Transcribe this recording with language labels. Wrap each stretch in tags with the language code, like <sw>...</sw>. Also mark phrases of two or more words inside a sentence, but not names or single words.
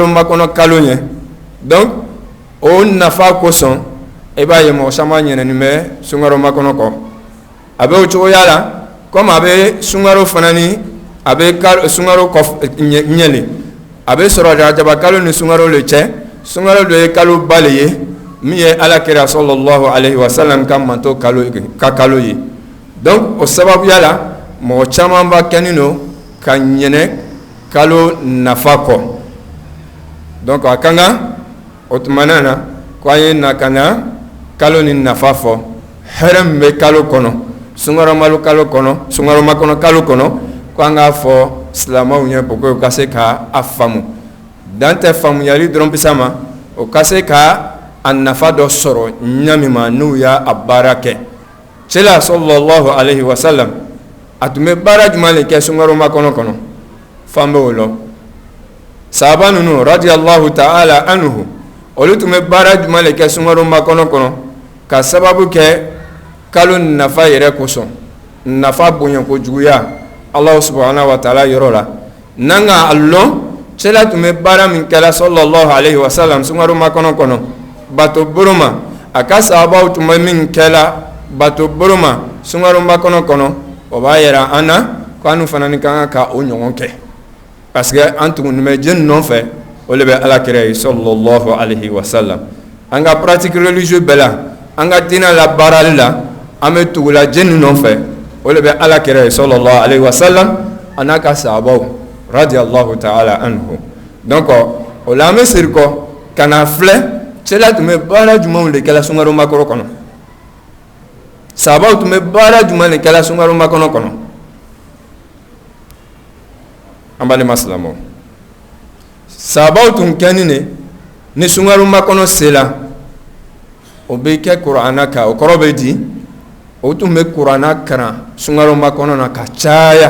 <bm>makɔnɔ kalo ye donc o nafa kosɔn i b'a ye mɔgɔ caman ɲinɛnen bɛ sunkalo makɔnɔ kɔ a bɛ o cogoya la comme a bɛ sunkalo fana ni a bɛ sunkalo ɲɛli a bɛ sɔrɔ rajaba kalo ni sunkalo le cɛ sunkalo dɔ ye kalo ba le ye min ye alakira</bm> <ar>صلى الله عليه وسلم</ar> <bm>ka manto kalo ye donc o sababuya la mɔgɔ caman ba kɛnin don ka ɲinɛ kalo nafa kɔ donc a ka kan o tumana na ko an ye na ka na kalo ni nafa fɔ hɛrɛ min bɛ kalo kɔnɔ sunkalo makɔnɔ kalo kɔnɔ ko an k'a fɔ silamɛw ɲɛ</bm> <fr>pour que</fr> <bm>u ka se ka a faamu dan tɛ faamuyali dɔrɔn bisa ma o ka se ka a nafa dɔ sɔrɔ ɲami ma n'u y'a baara kɛ cɛla</bm> <ar>صلى الله عليه وسلم</ar> <bm>a tun bɛ baara jumɛn de kɛ sunkalo makɔnɔ kɔnɔ fan bɛ o lɔ sahaba ninnu</bm> <ar>رضي الله تعالى عنه</ar> <bm>olu tun bɛ baara jumɛn de kɛ sunkalo makɔnɔ kɔnɔ ka sababu kɛ kalo nafa yɛrɛ kosɔn nafa bonya kojuguya</bm> <ar>الله سبحانه وتعالى</ar> <bm>yɔrɔ la n'an ka a lɔn cɛla tun bɛ baara min kɛla</bm> <ar>صلى الله عليه وسلم</ar> <bm>sunkalo makɔnɔ kɔnɔ bato boroma a ka sahabaw tun bɛ min kɛla bato boroma sunkalo makɔnɔ kɔnɔ o b'a yira an na ko an fana ni kan ka o ɲɔgɔn kɛ</bm> <fr>parce que</fr> <bm>an tugunen bɛ jɛn nɔfɛ o de bɛ alakira ye</bm> <ar>صلى الله عليه وسلم</ar> <bm>an ka</bm> <fr>pratique religieuse</fr> <bm>bɛɛ la an ka diinɛ la baarali la an bɛ tugula jɛn nɔfɛ o de bɛ alakira ye</bm> <ar>صلى الله عليه وسلم</ar> <bm>a n'a ka sahabaw</bm> <ar>رضي الله تعالى عنه</ar> <bm>donc o la an bɛ siri kɔ ka na filɛ cɛla tun bɛ baara jumɛnw de kɛla sunkalo makɔnɔ kɔnɔ sahabaw tun bɛ baara jumɛn de kɛla sunkalo makɔnɔ kɔnɔ an balima silamɛw sahabaw tun kɛni de ni sunkalo makɔnɔ sela o bɛ kɛ kuranɛ kan o kɔrɔ bɛ di o tun bɛ kuranɛ kalan sunkalo makɔnɔ na ka caya</bm>